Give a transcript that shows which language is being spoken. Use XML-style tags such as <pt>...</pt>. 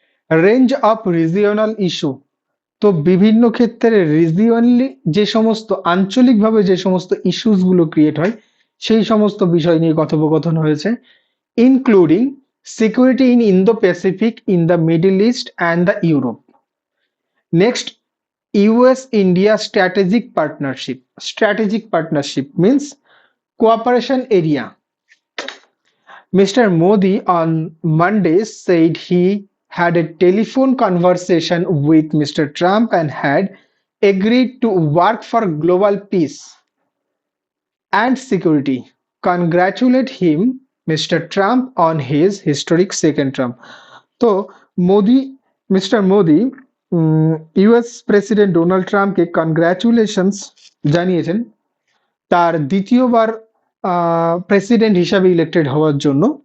<en>range of regional issue,</en> <bn>তো বিভিন্ন ক্ষেত্রে রিজিওনালি যে সমস্ত আঞ্চলিকভাবে যে সমস্ত ইস্যুসগুলো ক্রিয়েট হয় সেই সমস্ত বিষয় নিয়ে কথোপকথন হয়েছে,</bn> <en>Including security in Indo Pacific, in the Middle East and the Europe. Next, US-India strategic partnership. Strategic partnership means cooperation area. Mr. Modi on Monday said he had a telephone conversation with Mr. Trump and had agreed to work for global peace and security. Congratulate him, Mr. Trump, on his historic second term.</en> <bn>তো mister Modi US president Donald ট্রাম্পকে congratulations জানিয়েছেন তার দ্বিতীয়বার president হিসাবে elected হওয়ার জন্য।</bn>